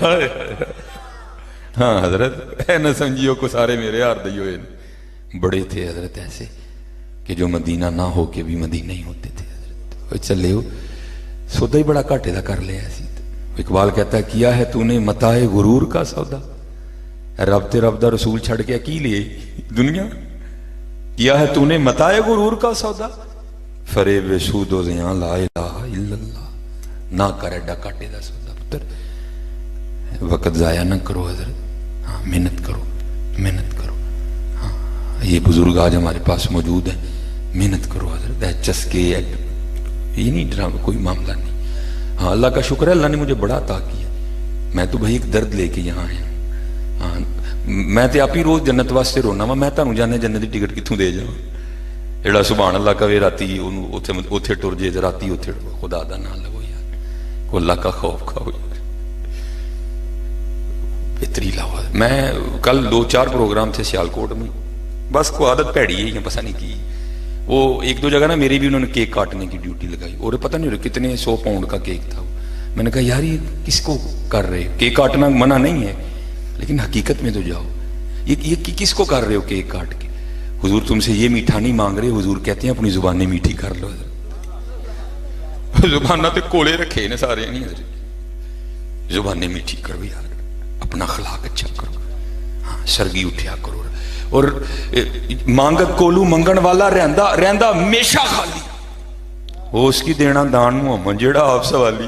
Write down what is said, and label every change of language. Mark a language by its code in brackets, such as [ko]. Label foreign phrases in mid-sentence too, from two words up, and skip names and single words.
[pa] ہاں حضرت، اے نہ سمجھیو کو سارے میرے ہار دیو۔ [ur] بڑے تھے حضرت ایسے کہ جو مدینہ نہ ہو کے بھی مدینہ ہی ہوتے تھے حضرت۔ [pa] چلے ہو سودا ہی بڑا گھاٹے دا کر لیا ایسی۔ [ur] اقبال کہتا ہے، کیا ہے تو نے متاع غرور کا سودا، [pa] رب تے رب دا رسول چھڑ کے کی لیے دنیا، [ur] کیا ہے تو نے متاع غرور کا سودا، فریب سود و زیاں [ar] لا الہ الا اللہ، [pa] نہ کر ایڈا کاٹے دا سودا۔ پتر وقت ضائع نہ کرو حضرت، ہاں محنت کرو، محنت کرو۔ [ur] ہاں یہ بزرگ آج ہمارے پاس موجود ہیں، محنت کرو حضرت۔ [pa] اے چسکے یہ نہیں ڈرامہ، کوئی معاملہ نہیں۔ [ur] ہاں اللہ کا شکر ہے، اللہ نے مجھے بڑا عطا کیا۔ میں تو بھائی ایک درد لے کے یہاں آیا ہاں، [pa] میں تے آپ ہی روز جنت واسطے رونا وا، میں تانوں جانے جنت دی ٹکٹ کتھوں دے جاواں؟ جڑا سبحان اللہ کہے راتی اوتھے ٹر جے، راتی اوتھے خدا دا نام لو یار، کو [ur] اللہ کا خوف کھاؤ یار، [pa] بہتری لاؤ۔ [ur] میں کل 2-4 پروگرام تھے سیالکوٹ میں، بس کو عادت پیڑی ہے یا پتہ نہیں کی، وہ ایک دو جگہ نا میری بھی انہوں نے کیک کاٹنے کی ڈیوٹی لگائی، اور پتہ نہیں رہا کتنے 100 پاؤنڈ کا کیک تھا۔ میں نے کہا یار یہ کس کو کر رہے ہو؟ کیک کاٹنا منع نہیں ہے لیکن حقیقت میں تو جاؤ، یہ کس کو کر رہے ہو کیک کاٹ کے؟ حضور تم سے یہ میٹھا نہیں مانگ رہے، حضور کہتے ہیں اپنی زبانیں میٹھی کر لو۔ [pa] زبانہ تے کولے رکھے نے سارے نہیں حضرت، [ur] زبانیں میٹھی کرو یار، اپنا اخلاق اچھا کرو، [pa] ہاں سرگی اٹھیا کرو، اور مانگت کولو منگن والا رہندا ہمیشہ خالی، وہ اس کی دینا دان محمد جیڑا آپ سوالی۔